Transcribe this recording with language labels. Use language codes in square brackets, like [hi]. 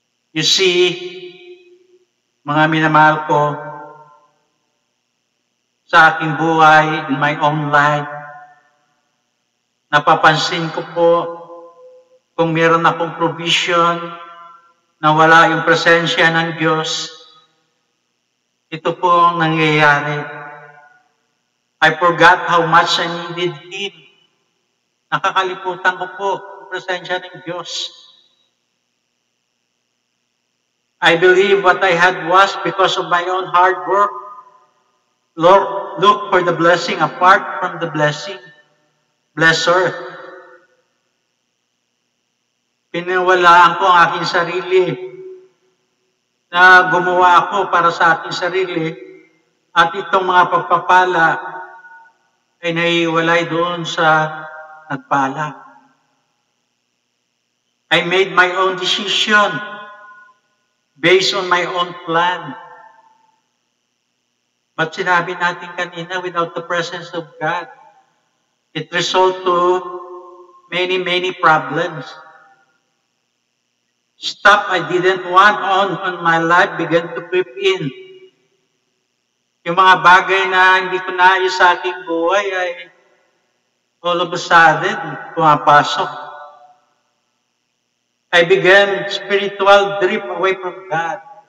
[tl] You see, mga minamahal ko, sa aking buhay, [en] in my own life, [tl] napapansin ko po kung meron akong provision na wala yung presensya ng Diyos, ito po ang nangyayari. [en] I forgot how much I needed Him. [tl] Nakakalimutan ko po ang presensya ng Diyos. [en] I believe what I had was because of my own hard work. Lord, look for the blessing apart from the blessing. Blesser. [tl] Pinawalaan ko ang aking sarili na gumawa ako para sa aking sarili at itong mga pagpapala ay naiwalay doon sa nagpala. [en] I made my own decision based on my own plan. But [tl] sinabi natin kanina, [en] without the presence of God, it results to many problems. Stuff I didn't want on my life began to creep in. [tl] Yung mga bagay na hindi ko naayos sa aking buhay ay [en] all of a sudden [tl] pumapasok. [en] I began spiritual drift away from God.